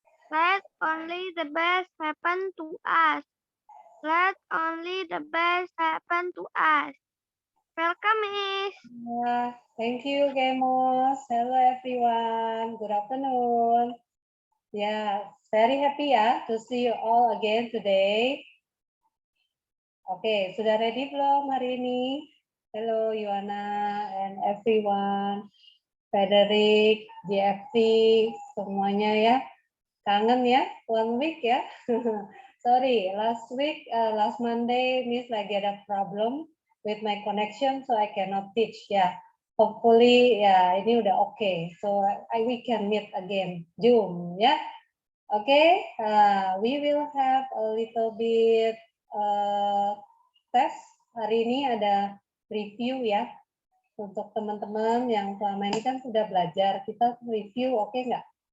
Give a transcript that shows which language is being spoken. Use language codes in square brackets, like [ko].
[en] Let only the best happen to us. Let only the best happen to us. Welcome, Miss. Thank you Kemos. Hello everyone. Good afternoon. Very happy ya to see you all again today. [id] Oke, sudah ready belum hari ini? [en] Hello Yuana and everyone. Frederick, JFT, [id] semuanya ya. Kangen ya, [en] 1 week ya. Sorry, last Monday, [id] Miss lagi ada [en] problem with my connection, so I cannot teach ya. Hopefully [id] ya ini udah [en] okay, so we can meet again Zoom ya. Okay, we will have a little bit test. [id] Hari ini ada review ya. Untuk teman-teman yang selama ini kan sudah belajar, kita review, oke nggak?